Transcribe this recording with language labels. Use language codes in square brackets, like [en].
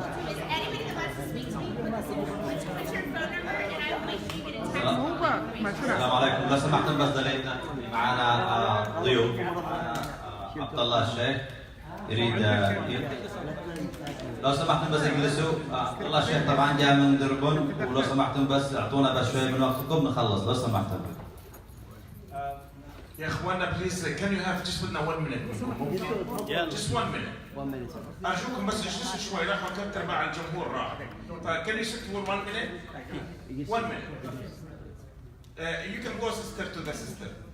[en] Is anybody that wants to speak to me, put your phone number and I will make sure you get in touch. [ar] السلام عليكم. لو سمحتم بس دليلنا معنا ضيوف عبد الله الشيخ يريد لو سمحتم بس اجلسوا. عبد الله الشيخ طبعا جاء من دربن ولو سمحتم بس اعطونا بس شوي من وقتكم نخلص لو سمحتم. يا اخوانا بليز [en] can you have just بدنا 1 minute ممكن؟ just 1 minute. [ar] ارجوكم بس اجلسوا شوي راح اكثر مع الجمهور راح. [en] can you sit for 1 minute؟ 1 minute. You can go sister to the sister.